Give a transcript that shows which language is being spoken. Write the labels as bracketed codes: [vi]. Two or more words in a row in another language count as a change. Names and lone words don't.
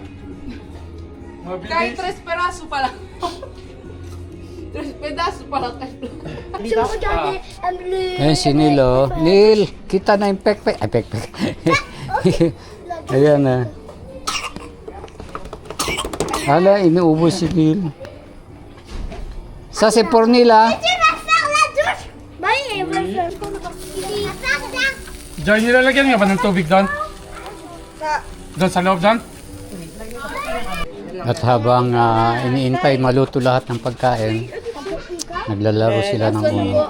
[tl] Kahit 3 peraso pa lang. 3 pedaso pa lang. Ayan si Neil oh. Neil, kita na yung pekpek. Ay, pekpek. Ayan na. Hala, inuubos si Neil. [fr] Ça c'est pour Neil ah. [tl] Joy, nilalagyan nga ba ng tubig doon? Doon sa loob doon? At habang iniintay maluto lahat ng pagkain, naglalaro sila ng uno.